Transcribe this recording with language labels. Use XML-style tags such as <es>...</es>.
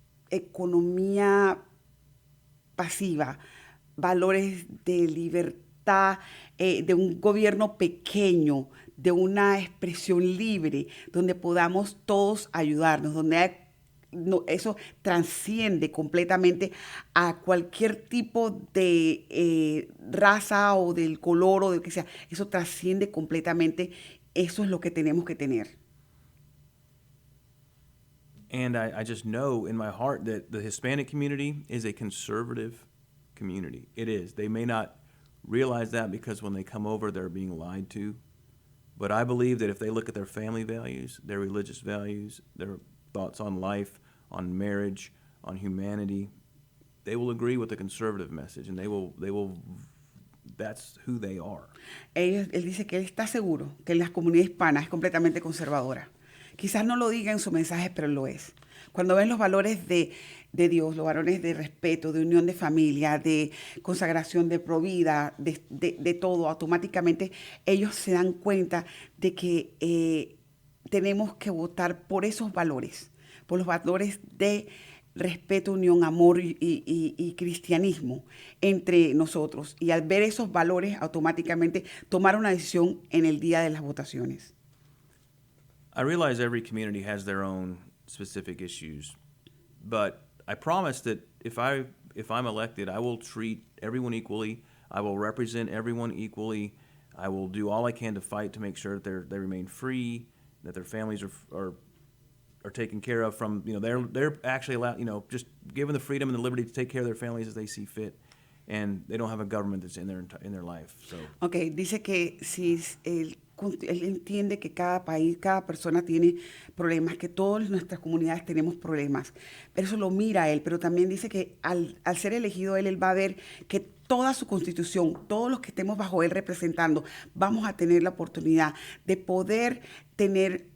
<es>economía pasiva, valores de libertad, de un gobierno pequeño, de una expresión libre, donde podamos todos ayudarnos, donde eso trasciende completamente a cualquier tipo de raza o del color o de lo que sea. Eso trasciende completamente. Eso es lo que tenemos que tener.</es> <en>And I just know in my heart that the Hispanic community is a conservative community. It is. They may not realize that because when they come over, they're being lied to. But I believe that if they look at their family values, their religious values, their thoughts on life, on marriage, on humanity, they will agree with the conservative message, and they will. That's who they are.</en> <es>Él dice que él está seguro que la comunidad hispana es completamente conservadora. Quizás no lo diga en su mensaje, pero lo es. Cuando ven los valores de Dios, los valores de respeto, de unión de familia, de consagración, de provida, de todo, automáticamente ellos se dan cuenta de que tenemos que votar por esos valores, por los valores de respeto, unión, amor y cristianismo entre nosotros. Y al ver esos valores, automáticamente tomar una decisión en el día de las votaciones.</es> <en>I realize every community has their own specific issues, but I promise that if I'm elected, I will treat everyone equally. I will represent everyone equally. I will do all I can to fight to make sure that they remain free, that their families are taken care of from, they're actually allowed, just given the freedom and the liberty to take care of their families as they see fit, and they don't have a government that's in their life. So.</en> <es>Okay, dice que si él entiende que cada país, cada persona tiene problemas, que todas nuestras comunidades tenemos problemas, pero eso lo mira él, pero también dice que al ser elegido él va a ver que toda su constitución, todos los que estemos bajo él representando, vamos a tener la oportunidad de poder tener</es>